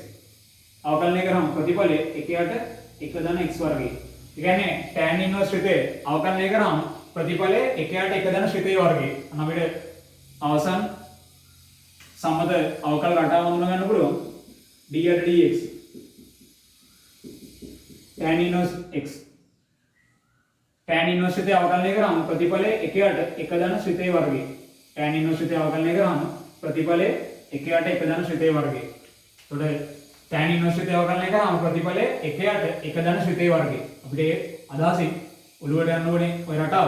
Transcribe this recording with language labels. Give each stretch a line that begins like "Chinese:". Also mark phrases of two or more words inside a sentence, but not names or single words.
Sinhala: අවකලනය කරාම ප්‍රතිඵලය 1ට 1 ධන x වර්ගයයි. ඒ කියන්නේ
English: tan inverse
Sinhala: ශ්‍රිතේ අවකලනය කරාම ප්‍රතිඵලය 1ට 1 ධන ශ්‍රිතේ වර්ගයයි. අන්න අපිට අවසන් සම්මත අවකල රටාව හඳුනා ගන්න පුළුවන්. d යට
English: dx tan inverse x tan inverse
Sinhala: ශ්‍රිතය අවකලනය කරාම ප්‍රතිඵලය 1ට 1 ධන ශ්‍රිතේ වර්ගය.
English: tan inverse
Sinhala: ශ්‍රිතය අවකලනය කරාම ප්‍රතිඵලය 1ට 1 ධන ශ්‍රිතේ වර්ගය. එතකොට
English: tan inverse
Sinhala: ශ්‍රිතය අවකලනය කරාම ප්‍රතිඵලය 1ට 1 ධන ශ්‍රිතේ වර්ගය. අපිට අදහසින් ඔළුවට යන්න ඕනේ ඔය රටාව.